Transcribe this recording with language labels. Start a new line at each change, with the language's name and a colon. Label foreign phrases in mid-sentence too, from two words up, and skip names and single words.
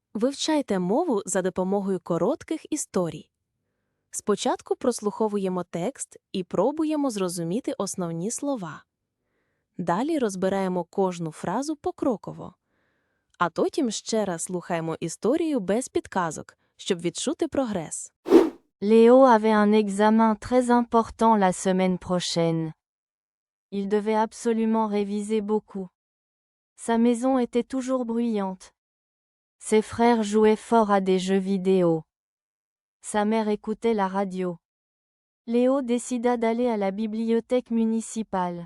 Ukrainian: Вивчайте мову за допомогою коротких історій. Спочатку прослуховуємо текст і пробуємо зрозуміти основні слова. Далі розбираємо кожну фразу покроково. А потім ще раз слухаємо історію без підказок, щоб відчути прогрес.
French: Léo avait un examen très important la semaine prochaine. Il devait absolument réviser beaucoup. Sa maison était toujours bruyante. Ses frères jouaient fort à des jeux vidéo. Sa mère écoutait la radio. Léo décida d'aller à la bibliothèque municipale.